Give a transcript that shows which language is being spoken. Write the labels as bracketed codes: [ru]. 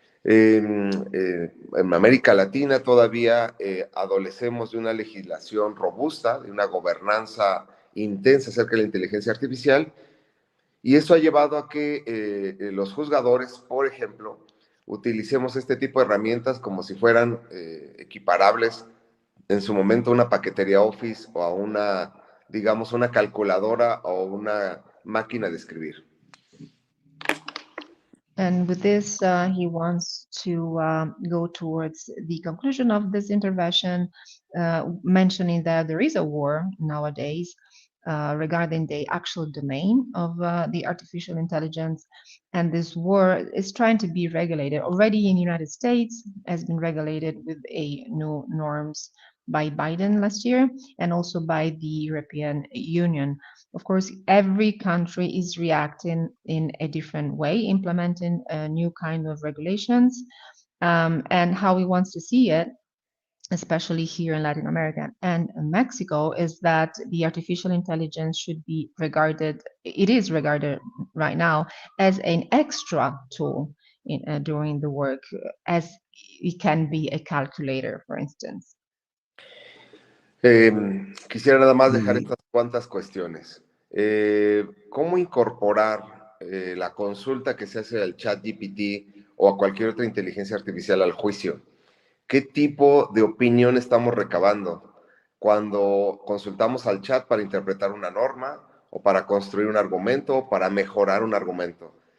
[es] En América Latina todavía adolecemos de una legislación robusta, de una gobernanza intensa acerca de la inteligencia artificial, y eso ha llevado a que los juzgadores, por ejemplo, utilicemos este tipo de herramientas como si fueran equiparables en su momento a una paquetería Office o a una, digamos, una calculadora o una máquina de escribir. [en] And with this, he wants to go towards the conclusion of this intervention, mentioning that there is a war nowadays regarding the actual domain of the artificial intelligence. And this war is trying to be regulated. Already in the United States has been regulated with a new norms by Biden last year, and also by the European Union. Of course, every country is reacting in a different way, implementing a new kind of regulations, and how he wants to see it, especially here in Latin America and Mexico, is that the artificial intelligence should be regarded, it is regarded right now as an extra tool during the work, as it can be a calculator, for instance. [es] Quisiera nada más dejar estas cuantas cuestiones. ¿Cómo incorporar la consulta que se hace al chat GPT o a cualquier otra inteligencia artificial al juicio? ¿Qué tipo de opinión estamos recabando cuando consultamos al chat para interpretar una norma o para construir un argumento o para mejorar un argumento?